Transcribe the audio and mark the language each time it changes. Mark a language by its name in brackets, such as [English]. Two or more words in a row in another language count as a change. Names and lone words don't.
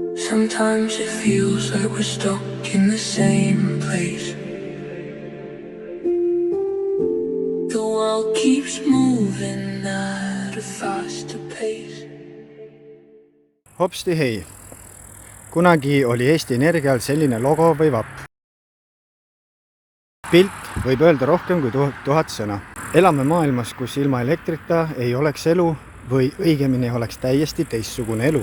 [English] Sometimes it feels like we're stuck in the same place. The world keeps moving at a faster pace. [Estonian] Hopsti hei! Kunagi oli Eesti Energial selline logo või vapp. Pilt võib öelda rohkem kui 1000 sõna. Elame maailmas, kus ilma elektrita ei oleks elu või õigemini oleks täiesti teistsugune elu.